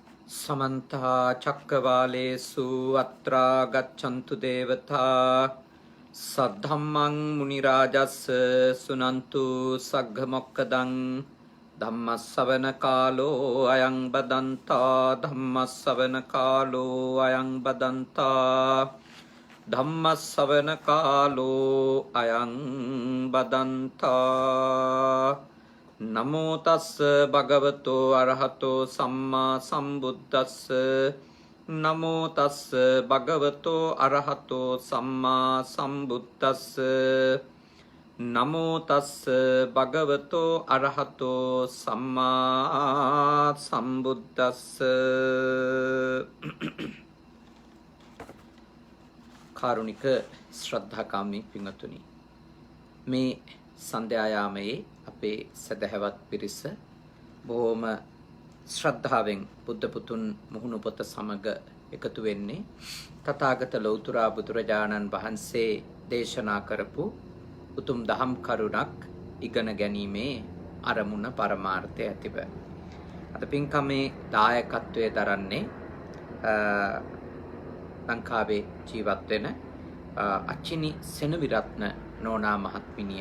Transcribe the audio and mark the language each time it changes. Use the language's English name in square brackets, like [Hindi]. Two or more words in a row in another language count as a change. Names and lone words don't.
[Pali] समन्ता चक्रवालेषु अत्रा गच्छन्तु देवता सद्धम्मं मुनिराजस्य सुनन्तु सग्गमोक्कदं धम्मस्सवनकालो अयं बदन्ता धम्मस्सवनकालो अयं बदन्ता धम्मस्सवनकालो अयं बदन्ता नमो तस्स भगवतो अरहतो सम्मा सम्बुद्धस्स नमो तस्स भगवतो अरहतो सम्मा सम्बुद्धस्स नमो तस्स भगवतो अरहतो सम्मा सम्बुद्धस्स [Sinhala] කාරුණික ශ්‍රද්ධාකාමී පින්වතුනි මේ සන්ධ්‍යායාමයේ අපේ සදහවත් පිරිස බොහොම ශ්‍රද්ධාවෙන් බුද්ධ පුතුන් මුහුණු පොත සමග එකතු වෙන්නේ තථාගත ලෞතර බුදුරජාණන් වහන්සේ දේශනා කරපු උතුම් දහම් කරුණක් ඉගෙන ගැනීමේ අරමුණ පරමාර්ථය ඇතිව අද පින්කමේ දායකත්වයේ දරන්නේ ලංකාවේ ජීවත් වෙන අචිනි සෙනවිරත්න නෝනා මහත්මිනිය.